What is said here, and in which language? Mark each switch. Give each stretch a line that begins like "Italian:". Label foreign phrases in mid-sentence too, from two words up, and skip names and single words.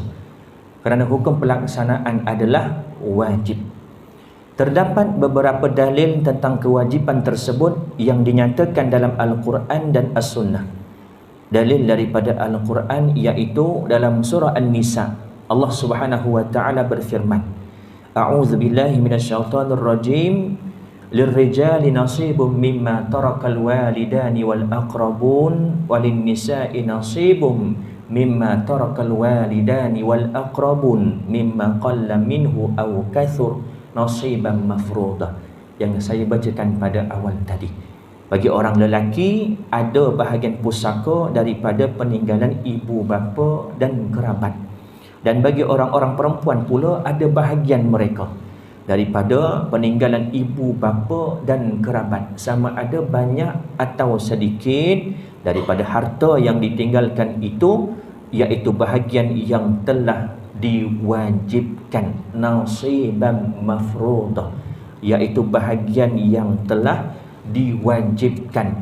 Malay: Kerana hukum pelaksanaan adalah wajib. Terdapat beberapa dalil tentang kewajiban tersebut yang dinyatakan dalam Al-Quran dan As-Sunnah. Dalil daripada Al-Quran iaitu dalam surah An-Nisa. Allah
Arabic: سبحانه وتعالى
Malay: berfirman,
Arabic: أعوذ بالله من الشيطان الرجيم. للرجال نصيب مما ترك الوالدان والأقربون وللنساء نصيب مما ترك الوالدان والأقربون مما قل منه أو كثر نصيبا مفروضا.
Malay: Yang saya bacakan pada awal tadi. Bagi orang lelaki ada bahagian pusaka daripada peninggalan ibu bapa dan kerabat. Dan bagi orang-orang perempuan pula ada bahagian mereka daripada peninggalan ibu bapa dan kerabat, sama ada banyak atau sedikit daripada harta yang ditinggalkan itu, iaitu bahagian yang telah diwajibkan,
Arabic: نصيبا مفروضا,
Malay: iaitu bahagian yang telah diwajibkan.